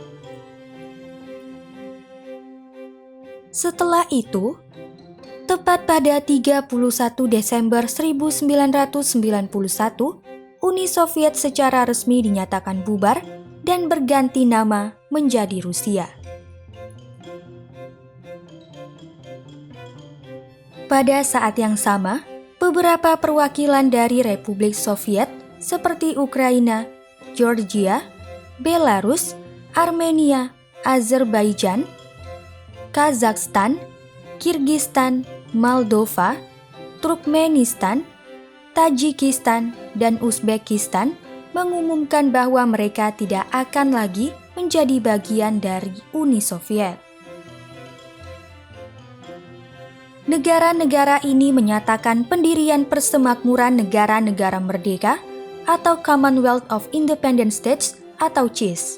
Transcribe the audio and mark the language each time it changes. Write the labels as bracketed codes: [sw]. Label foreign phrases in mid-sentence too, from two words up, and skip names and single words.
[id] Setelah itu, tepat pada 31 Desember 1991, Uni Soviet secara resmi dinyatakan bubar dan berganti nama menjadi Rusia. Pada saat yang sama, beberapa perwakilan dari Republik Soviet seperti Ukraina, Georgia, Belarus, Armenia, Azerbaijan, Kazakhstan, Kirgistan, Moldova, Turkmenistan, Tajikistan, dan Uzbekistan mengumumkan bahwa mereka tidak akan lagi menjadi bagian dari Uni Soviet. Negara-negara ini menyatakan pendirian Persemakmuran Negara-Negara Merdeka atau [en] Commonwealth of Independent States [id] atau CIS.